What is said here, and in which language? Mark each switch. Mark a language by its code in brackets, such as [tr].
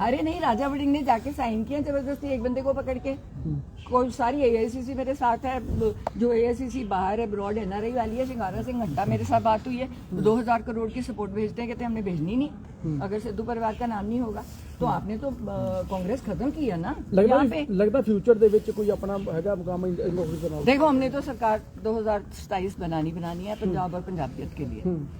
[hi] अरे नहीं, राजा वडिंग ने जाके साइन किया जबरदस्ती एक बंदे को पकड़ के। कोई सारी एआईसीसी मेरे साथ है, जो एआईसीसी बाहर है, ब्रॉड एनआरआई वाली है, सिंगारा सिंह घंटा मेरे साथ बात हुई है, 2000 करोड़ की सपोर्ट भेजते हैं, कहते हमने भेजनी नहीं अगर सिद्धू परिवार का नाम नहीं होगा। तो आपने तो कांग्रेस खत्म की है ना। लगता फ्यूचर [pa] ਦੇ ਵਿੱਚ ਕੋਈ ਆਪਣਾ ਹੈਗਾ ਮੁਕਾਮ [hi] देखो, हमने तो सरकार 2027 बनानी है पंजाब और पंजाबियत के लिए।